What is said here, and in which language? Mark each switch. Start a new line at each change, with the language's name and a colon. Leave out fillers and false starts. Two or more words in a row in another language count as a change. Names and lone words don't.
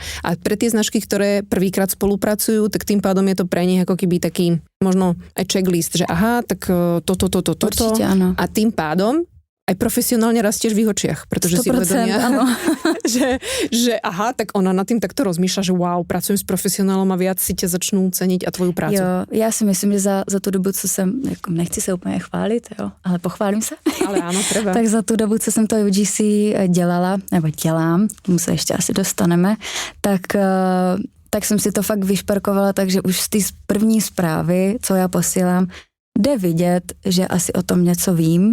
Slovak: A pre tie značky, ktoré prvýkrát spolupracujú, tak tým pádom je to pre nich ako keby taký možno aj checklist, že aha, tak toto. Určite, áno. A tým pádom aj profesionálne rastieš v ich očiach, pretože 100%, si uvedomia, že aha, tak ona nad tým takto rozmýšľa, že wow, pracujem s profesionálom a viac si ťa začnú ceniť a tvoju prácu.
Czech: Jo, já si myslím, že za tu dobu, co jsem, jako nechci se úplně chválit, jo, ale pochválím se.
Slovak: Ale áno, treba.
Czech: Tak za tu dobu, co jsem to UGC dělala, nebo dělám, k tomu se ještě asi dostaneme, tak jsem si to fakt vyšperkovala, takže už z té první zprávy, co já posílám, jde vidět, že asi o tom něco vím.